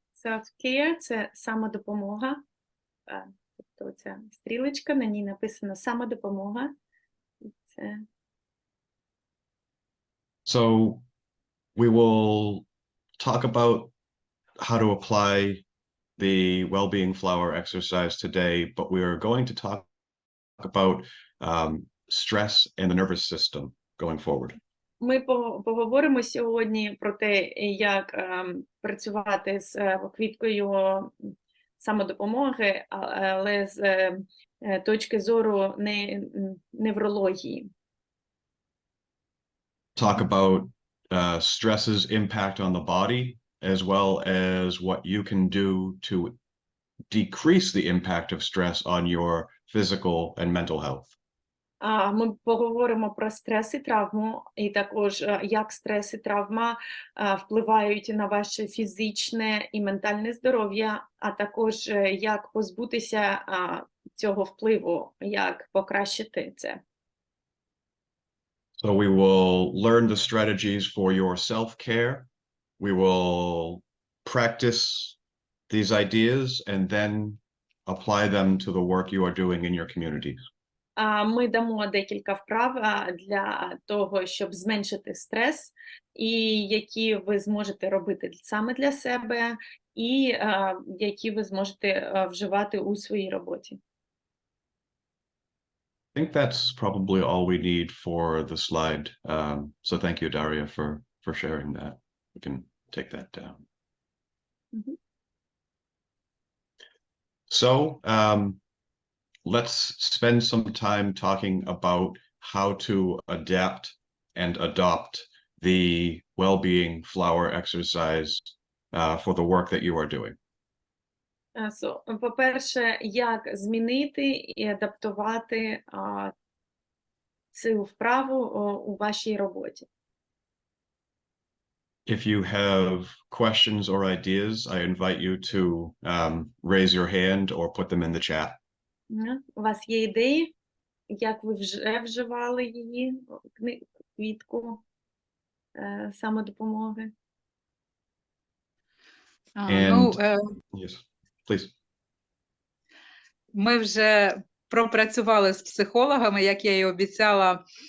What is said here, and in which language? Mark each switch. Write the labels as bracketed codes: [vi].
[uk] Self-care – це самодопомога. Тобто ця стрілочка, на ній написано самодопомога. Це... [en] So we will talk about how to apply the well-being flower exercise today, but we are going to talk about stress and the nervous system going forward. [uk] Ми поговоримо сьогодні про те, як працювати з квіткою самодопомоги, але з точки зору неврології. [en] Talk about stress's impact on the body, as well as what you can do to decrease the impact of stress on your physical and mental health. [uk] Ми поговоримо про стрес і травму, і також як стрес і травма впливають на ваше фізичне і ментальне здоров'я, а також як позбутися цього впливу, як покращити це. [en] So we will learn the strategies for your self-care. We will practice these ideas and then apply them to the work you are doing in your communities. [uk] Ми дамо декілька вправ для того, щоб зменшити стрес, і які ви зможете робити саме для себе, і які ви зможете вживати у своїй роботі. [en] I think that's probably all we need for the slide. So thank you, Daria, for sharing that. We can take that down. So let's spend some time talking about how to adapt and adopt the well-being flower exercise for the work that you are doing. [uk] По-перше, як змінити і адаптувати цю вправу у вашій роботі. [en] If you have questions or ideas, I invite you to raise your hand or put them in the chat. [uk] У вас є ідеї, як ви вже вживали її, квітку самодопомоги? [en] Yes, please. [uk] Ми вже пропрацювали з психологами, як я і обіцяла,